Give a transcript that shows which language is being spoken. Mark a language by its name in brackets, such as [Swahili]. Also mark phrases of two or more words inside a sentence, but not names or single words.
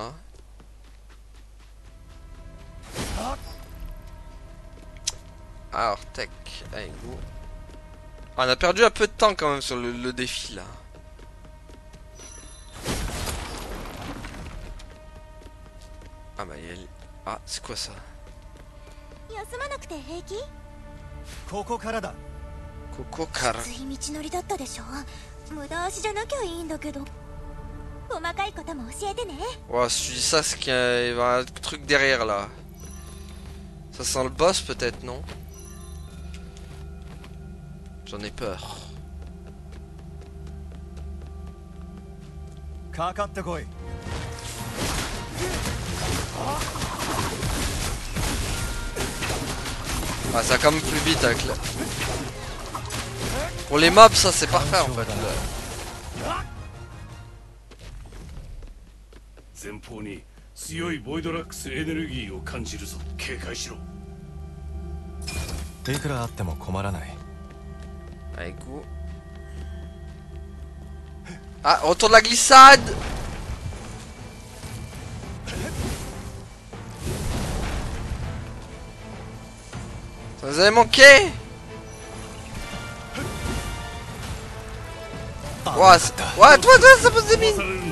[French] Hein. Alors, tech, allez, go. Ah, on a perdu un peu de temps quand même sur le défi, là. Ah, bah, il y a... Ah, c'est quoi ça? Coco Kara. [Japanese] 無駄足じゃなきゃいいんだけど細かいことも教えてね [French] Ouais, si tu dis ça, c'est qu'il y a un truc derrière là. Ça sent le boss peut-être, non? J'en ai peur. Ah, ça va quand même plus vite avec la... Pour les mobs, ça c'est parfait en fait. Là. [Japanese] 前方に強いボイドラックスエネルギーを感じるぞ。警戒しろ。いくらあっても困らない。 [French] Allez, go. Ah, retour de la glissade. Ça vous avait manqué. Ouais, toi, ça pose des mines.